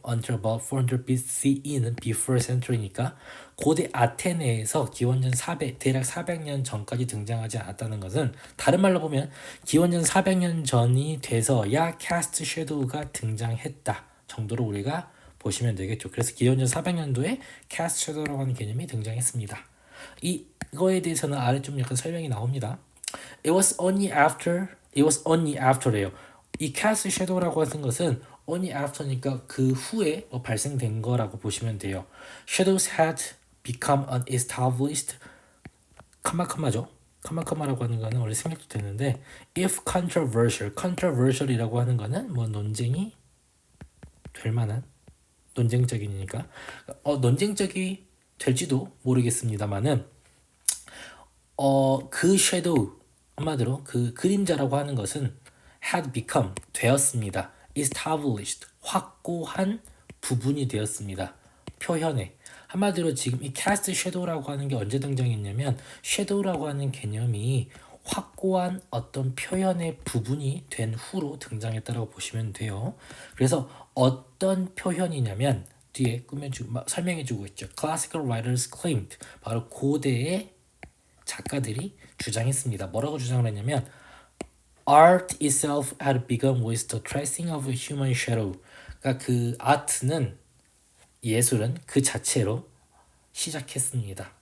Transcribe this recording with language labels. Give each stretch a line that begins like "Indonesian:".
English: Until about 400 BCE
Korean: 는
English: before century
Korean: 니까 고대 아테네에서 기원전 400 대략 400년 전까지 등장하지 않았다는 것은 다른 말로 보면 기원전 400년 전이 돼서야 cast shadow가 등장했다 정도로 우리가 보시면 되겠죠. 그래서 기원전 400년도에 cast shadow라고 하는 개념이 등장했습니다. 이거에 대해서는 아래 좀 약간 설명이 나옵니다.
English: It was only after래요.
Korean: 이 cast shadow라고 하는 것은 only after니까 그 후에 발생된 거라고 보시면 돼요.
English: Shadows had become unestablished
Korean: 카마카마죠. 카마카마라고 하는 거는 원래 생략도 되는데
English: if controversial
Korean: 이라고 하는 거는 뭐 논쟁이 될 만한 논쟁적이니까 논쟁적이 될지도 모르겠습니다만은 그 shadow 한마디로 그 그림자라고 하는 것은
English: had become
Korean: 되었습니다. established 확고한 부분이 되었습니다. 표현에 한마디로 지금 이 cast shadow라고 하는 게 언제 등장했냐면 shadow라고 하는 개념이 확고한 어떤 표현의 부분이 된 후로 등장했다고 보시면 돼요. 그래서 어떤 표현이냐면 뒤에 설명해주고 있죠.
English: Classical writers claimed
Korean: 바로 고대의 작가들이 주장했습니다. 뭐라고 주장을 했냐면
English: Art itself had begun with the tracing of a human shadow.
Korean: 그러니까 그 아트는 예술은 그 자체로 시작했습니다.